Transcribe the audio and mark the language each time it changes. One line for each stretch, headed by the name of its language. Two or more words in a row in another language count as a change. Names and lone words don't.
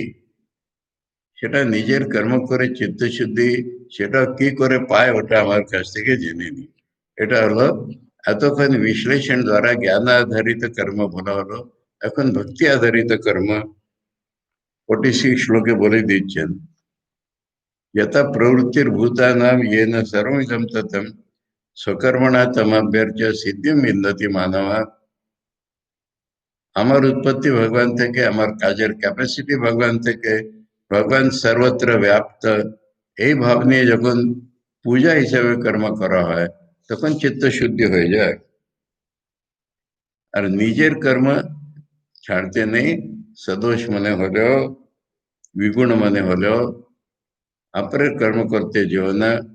Bangla: সেটা নিজের কর্ম করে চিত্তশুদ্ধি, সেটা কি করে পায়, ওটা আমার কাছ থেকে জেনে নি। এটা হলো এতক্ষণ বিশ্লেষণ দ্বারা জ্ঞান আধারিত কর্ম বলা হলো, এখন ভক্তি আধারিত কর্ম 46 শ্লোকে বলে দিচ্ছেন।
Sanskrit: यथा प्रवृत्तिर्भूतानां येन सर्वमिदं ततं स्वकर्मणा तमभ्यर्च्य सिद्धिं विन्दति मानवः।
Bangla: আমার উৎপত্তি ভগবান থেকে, আমার কাজের ক্যাপাসিটি ভগবান থেকে, ভগবান সর্বত্র ব্যাপ্ত, এই ভাব নিয়ে যখন পূজা হিসাবে কর্ম করা হয় তখন চিত্ত শুদ্ধি হয়ে যায়। আর নিজের কর্ম ছাড়তে নেই, সদোষ মনে হলেও, বিগুণ মনে হলেও অপরের কর্ম করতে যেও না।